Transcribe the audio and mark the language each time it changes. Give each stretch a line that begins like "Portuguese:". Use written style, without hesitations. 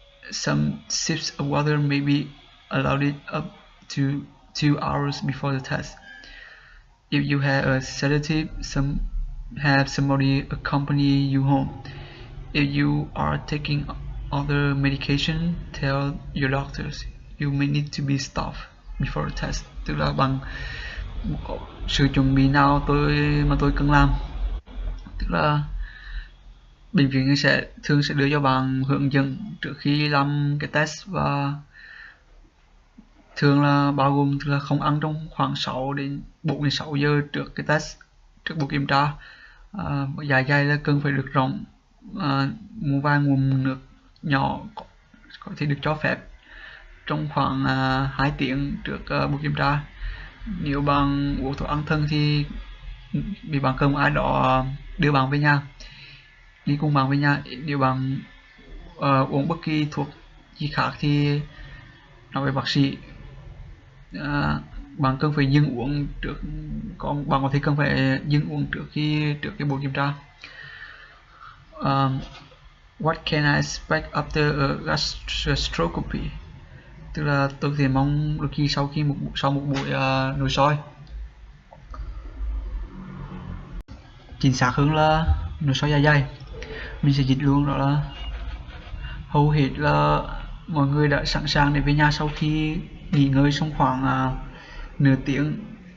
English: Some sips of water may be allowed up to 2 hours before the test. If you have a sedative, have somebody accompany you home. If you are taking other medication, tell your doctors. You may need to be stopped before the test.
Vietnamese: Tức là bằng sự chuẩn bị nào tôi cần làm. Tức là bệnh viện thường sẽ đưa cho bạn hướng dẫn trước khi làm cái test, và thường là bao gồm là không ăn trong khoảng 4 đến 6 giờ trước cái test, trước buổi kiểm tra. Dạ dày là cần phải được rộng, một vài ngụm nước nhỏ có thể được cho phép trong khoảng 2 tiếng trước buổi kiểm tra. Nếu bạn uống thuốc an thần thì vì bạn cần ai đó đưa bạn về nhà, đi cùng bạn về nhà. Nếu bạn uống bất kỳ thuốc gì khác thì nói với bác sĩ. Bạn cần phải dừng uống trước, bạn có thể cần phải dừng uống trước cái buổi kiểm tra.
English: What can I expect after a gastroscopy?
Vietnamese: Tức là tôi có thể mong đôi khi sau một buổi nội soi. Chính xác hơn là nội soi dạ dày. Mình sẽ dịch luôn, đó là hầu hết là mọi người đã sẵn sàng để về nhà sau khi nghỉ ngơi trong khoảng nửa tiếng.